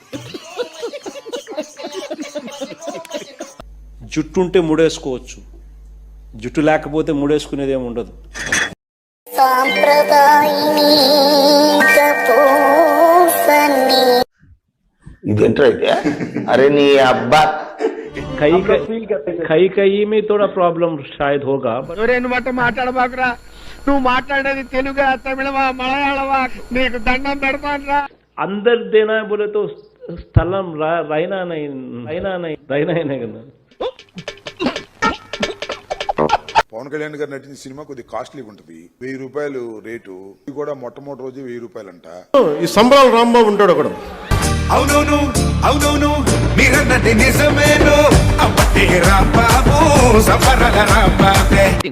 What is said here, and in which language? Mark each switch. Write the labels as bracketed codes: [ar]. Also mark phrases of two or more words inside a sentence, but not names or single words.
[te] జుట్టు ఉంటే ముడేసుకోవచ్చు, జుట్టు లేకపోతే ముడేసుకునేది ఏమి ఉండదు. ఇదేంటో అయితే అరే నీ అబ్బా [hi] కई में थोड़ा प्रॉब्लम शायद होगा. [te] మాట్లాడబాకురా, నువ్వు మాట్లాడేది తెలుగు తమిళమా మలయాళమా, నీకు దండం పెడతానురా. [hi] अंदर देना है बोले तो స్థలం रहना नहीं కదా. [te] పవన్ కళ్యాణ్ గారు నటించిన సినిమా కొద్ది కాస్ట్లీగా ఉంటుంది. 1000 రూపాయలు రేటు. ఇది కూడా మొట్టమొదటి రోజు 1000 రూపాయలంట. ఈ సంబరాల రాంబాబు ఉంటాడు ఒకడు. అవునవును అవునవును మీరన్నది నిజమేను. అప్పటి రాంబాబు సంబరాల రాంబాబే.